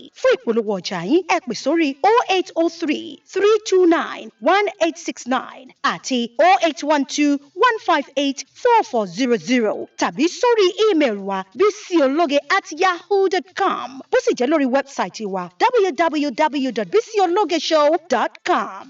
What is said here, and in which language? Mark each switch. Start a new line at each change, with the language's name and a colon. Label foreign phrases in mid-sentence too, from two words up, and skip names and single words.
Yoruba: Fún ìpolówó ọjà yín, ẹ pè sórí oh eight oh three, three two nine, one eight six nine àti oh eight one two, one five eight, four four zero zero tàbí sórí ímeèlì wa bísíológe at yahoo dot com. Bó sì jẹ́ lórí wẹ́bsáìtì wa, w w w dot bísíológe show dot com.